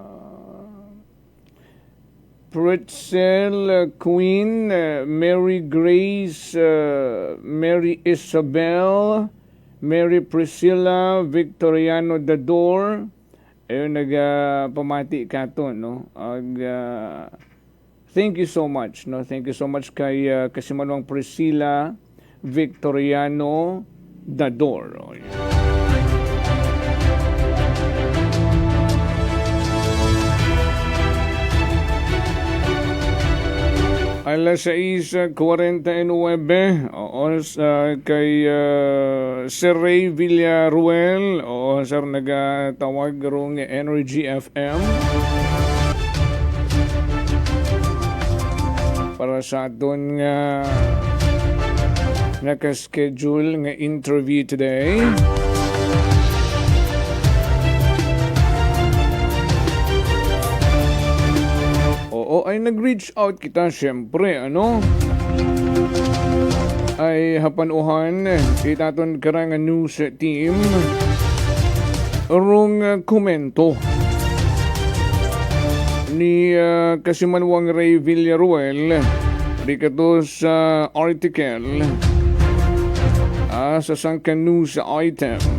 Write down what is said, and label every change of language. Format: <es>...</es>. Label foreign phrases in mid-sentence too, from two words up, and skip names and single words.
<hil>Pretzel Queen, Mary Grace, Mary Isabel, Mary Priscilla Victoriano Dador. Ayun, nagpamati ka to, no?</hil> <en>Thank you so much, no? Thank you so much</en> <hil>kay Kasimanwang</hil> <en>Priscilla Victoriano Dador.</en> <hil>Alas 6:49 kay Sir Ray Villaruel, sir nagatawag rong Energy FM. Para sa aton nga naka-schedule nga interview today. Oo, ay nag-reach out kita syempre, ano? Ay hapanuhan itaton karang news team rong komento ni Kasimanwang Ray Villaruel dito sa article sa sangka news item</hil>